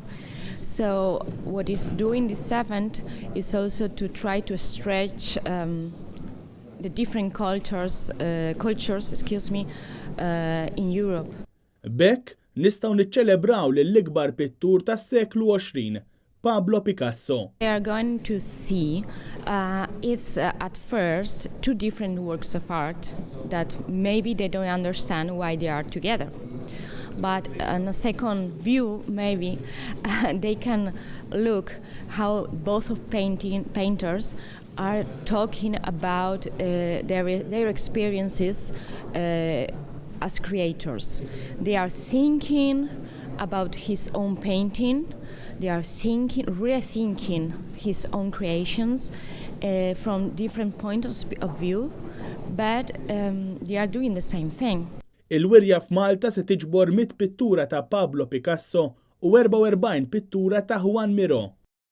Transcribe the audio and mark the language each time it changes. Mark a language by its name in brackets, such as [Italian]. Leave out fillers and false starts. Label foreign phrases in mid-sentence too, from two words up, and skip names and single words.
[English] So what is doing this event is also to try to stretch the different cultures in Europe. [Maltese] Bekk nistgħu niċċelebraw lill-ikbar pittur tas-seklu 20, Pablo Picasso. [English] We are going to see it's at first two different works of art that maybe they don't understand why they are together. But on a second view, maybe they can look how both of painters are talking about their experiences as creators. They are thinking about his own painting. They are rethinking his own creations from different points of view, but they are doing the same thing. [Maltese] Il-wirja f'Malta se tiġbor 100 pittura ta' Pablo Picasso u 44 pittura ta' Juan Miró.